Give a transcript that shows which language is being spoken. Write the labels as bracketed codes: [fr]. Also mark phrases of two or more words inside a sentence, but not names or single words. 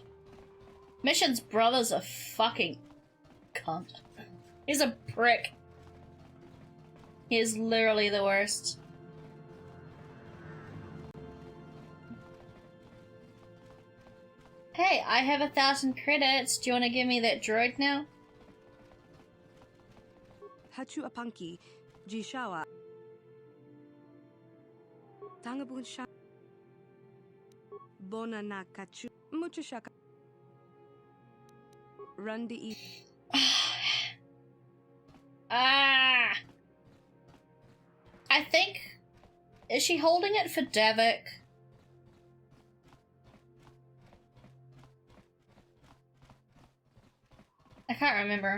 [en] Mission's brother's a fucking cunt. He's a prick. He is literally the worst. Hey, I have 1,000 credits. Do you want to give me that droid now? Hachu apanki, jishawa. Tangabun sha. Bona na kachu. Mucho shaka. Rundi Ah! I think... Is she holding it for Davik? I can't remember.